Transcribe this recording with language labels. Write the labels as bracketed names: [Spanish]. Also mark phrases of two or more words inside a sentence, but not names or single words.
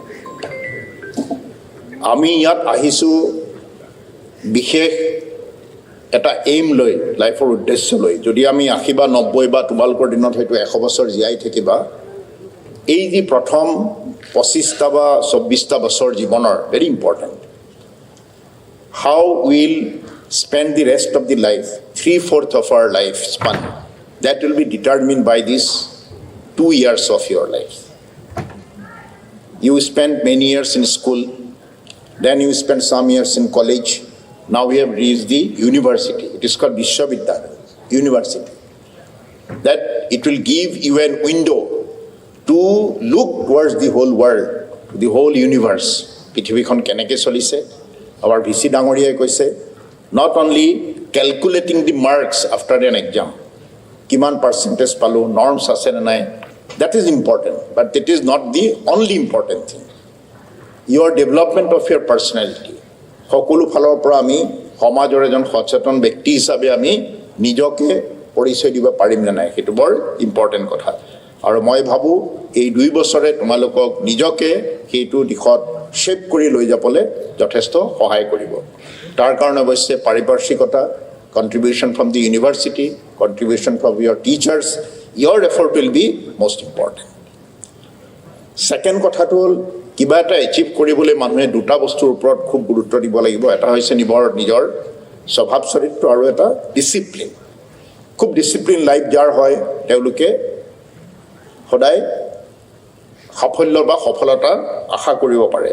[Assamese] আমি ইয়াত আহিছোঁ বিশেষ এটা এইম লৈ, লাইফৰ উদ্দেশ্য লৈ। যদি আমি 80 বা 90 বা তোমালোকৰ দিনত হয়তো 100 বছৰ জীয়াই থাকিবা, এই যি প্ৰথম 25টা বা 24টা বছৰ জীৱনৰ [English] very important. how will spend the rest of the life, 3/4 of our life span, that will be determined by these 2 years of your life. You spent many years in school, then you spent some years in college. Now we have reached the university. It is called Vishwavidyalaya, university. That it will give you a window to look towards the whole world, the whole universe. [Assamese] পৃথিৱীখন কেনেকৈ চলিছে, আমাৰ ভিচি ডাঙৰীয়াই কৈছে, [English] not only calculating the marks after an exam, [Assamese] kiman percentage palu, norms ase na nai, [English] that is important, but it is not the only important thing. Your development of your personality, [Assamese] সকলো ফালৰ পৰা আমি সমাজৰ এজন সচেতন ব্যক্তি হিচাপে আমি নিজকে পৰিচয় দিব পাৰিম নে নাই, সেইটো বৰ ইম্পৰ্টেণ্ট কথা। আৰু মই ভাবোঁ এই 2 বছৰে তোমালোকক নিজকে সেইটো দিশত শেপ কৰি লৈ যাবলৈ যথেষ্ট সহায় কৰিব। তাৰ কাৰণে অৱশ্যে পাৰিপাৰ্শ্বিকতা, [English] contribution from the university, contribution from your teachers, your effort will be most important. [Assamese] Second কথাটো হ'ল, কিবা এটা এচিভ কৰিবলৈ মানুহে দুটা বস্তুৰ ওপৰত খুব গুৰুত্ব দিব লাগিব। এটা হৈছে নিজৰ স্বভাৱ চৰিত্ৰ আৰু এটা ডিচিপ্লিন। খুব [English] discipline life [Assamese] যাৰ হয় তেওঁলোকে সদায় সাফল্য বা সফলতা আশা কৰিব পাৰে।